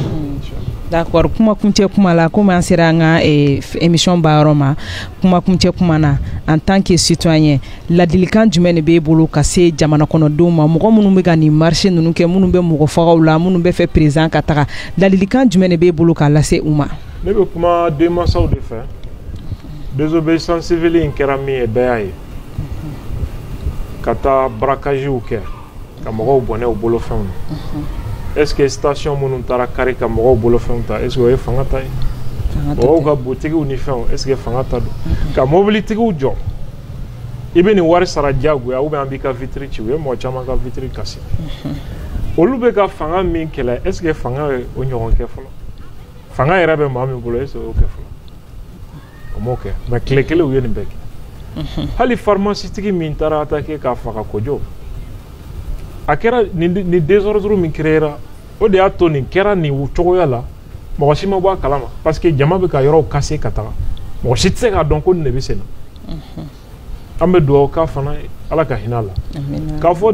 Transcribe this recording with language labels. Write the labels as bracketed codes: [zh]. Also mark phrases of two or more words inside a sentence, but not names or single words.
[bm] D'accord, kuma kuncɛ kuma la komi an sera an ka émission bayɔrɔ ma kuma kuncɛ kuma na [fr] en tant que citoyen [bm] ladilikan jumɛn de b'e bolo ka se jamana kɔnɔdenw ma mɔgɔ minnu bɛ ka nin marché ninnu kɛ minnu bɛ mɔgɔ fagaw la minnu bɛ fɛ président ka taga ladilikan jumɛn de b'e bolo k'a lase u ma. Ne bɛ kuma denmansaw de fɛ [fr] désobéissance civile [bm] in kɛra min ye bɛɛ y'a ye ka taa braquagew kɛ ka mɔgɔw bɔnɛ u bolofɛnw na. [fr] Est-ce que [bm] station minnu taara kari ka mɔgɔw bolofɛnw ta [fr] est-ce que [bm] o ye fanga ta ye mɔgɔw ka boutiques ni fɛnw [fr] est-ce que [bm] fanga ta don ka mobilitigiw jɔ i bɛ nin wari sara diyagoya [fr] ou bien [bm] an b'i ka vitre ci u ye mɔgɔ caman ka vitre kasi olu bɛ ka fanga min kɛlɛ [fr] est-ce que [bm] fanga ye o ɲɔgɔn kɛ fɔlɔ fanga yɛrɛ bɛ maa min bolo [fr] est-ce que [bm] o kɛ fɔlɔ o m'o kɛ mais tile kelen u ye nin bɛɛ kɛ hali pharmacie tigi min taara attaquer k'a faga kojo a kɛra ni désordre min créera o de y'a to nin kɛra nin cogoya la mɔgɔ si ma bɔ a kalama [fr] parce que [bm] jama bɛ ka yɔrɔw kase ka taga mɔgɔ si tɛ se k'a dɔn ko nin de bɛ sen na an bɛ dugawu k'a fana ye ala ka hinɛ a la k'a fɔ